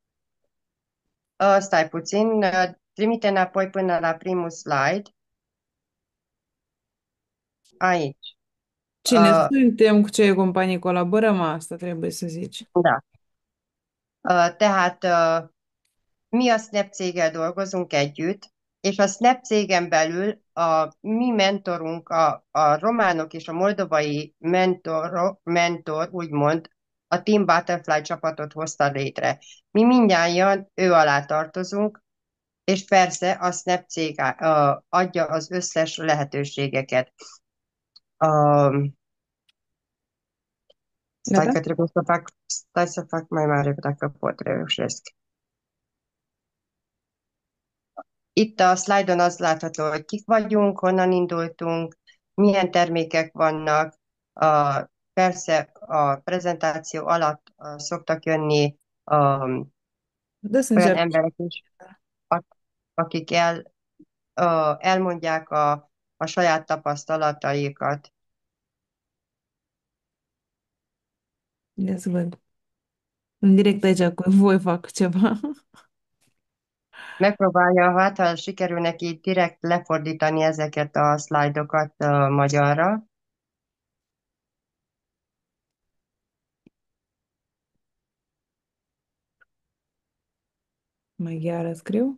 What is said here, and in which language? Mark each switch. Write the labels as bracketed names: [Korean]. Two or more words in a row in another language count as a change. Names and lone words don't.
[Romanian] Stai puțin, trimite înapoi până la primul slide, aici. Cine Uh, suntem, cu ce companii colaborăm, asta trebuie să zici. Da. [Hungarian] Tehát mi a Snap céggel dolgozunk együtt, és a Snap cégen belül a mi mentorunk, a románok és a moldovai mentor, úgymond, a Team Butterfly csapatot hozta létre. Mi mindnyájan ő alá tartozunk, és persze a Snap cég adja az összes lehetőségeket. [Romanian] Stai Gata? că trebuie să fac, stai să fac mai mare dacă pot, reușesc. [Hungarian] Itt a szlájdon az látható, hogy kik vagyunk, honnan indultunk, milyen termékek vannak. Persze a prezentáció alatt szoktak jönni [Romanian] Dă să [Hungarian] olyan [Romanian] încerc. [Hungarian] emberek is, akik elmondják a saját tapasztalataikat. [Romanian] Ia să văd. În direct aici cu voi fac ceva. [Hungarian] Megpróbálja, hát ha sikerül neki direkt lefordítani ezeket a szlájdokat magyarra. [Romanian] Maghiară scriu.